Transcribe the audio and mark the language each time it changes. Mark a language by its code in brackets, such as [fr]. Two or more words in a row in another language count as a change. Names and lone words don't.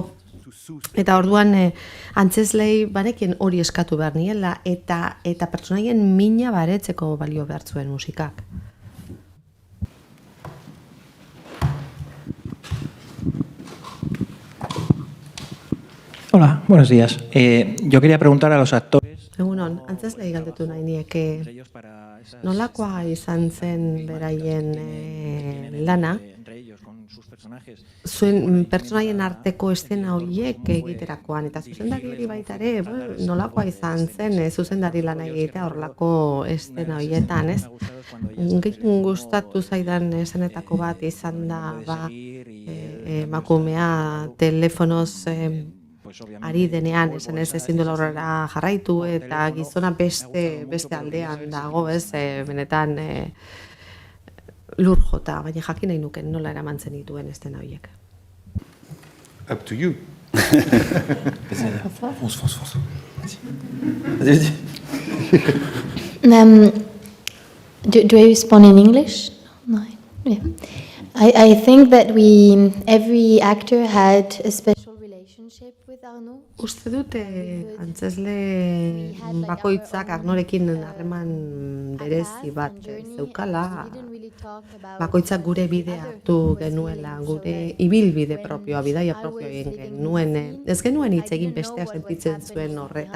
[eu] Eta orduan antzezlei banekien hori eskatu behar niela, eta pertsonaien mina baretzeko balio behar zuen musikak. [es] Hola, buenos días. Yo quería preguntar a los actores... [eu] Egunon, antzezlei galdetu nahi nieke nolakoa izan zen beraien lana, zuen pertsonaien arteko estena horiek egiterakoan, eta zuzendari baita ere nolakoa izan zen zuzendari lana egitea horrelako estena horietan, ez? Gehien gustatu zaidan esenetako bat izan da emakumea telefonoz ari denean, esan ezin duela horrela jarraitu, eta gizona beste aldean dago, ez, benetan lur jota, baina jakin nahi nuken nola eraman zen dituen estena horiek. [en] Up to you. [fr] Fonce. Vas-y. [en] Do I respond in English? No. Yeah. I think that every actor had a special relationship with Arnaud. [eu] Uste dute antzezle bakoitzak Arnorekin harreman berezi bat zeukala, bakoitzak gure bidea hartu genuela, gure ibilbide propioa, bidaia propioa egin genuen, ez genuen hitz egin bestea sentitzen zuen horretaz.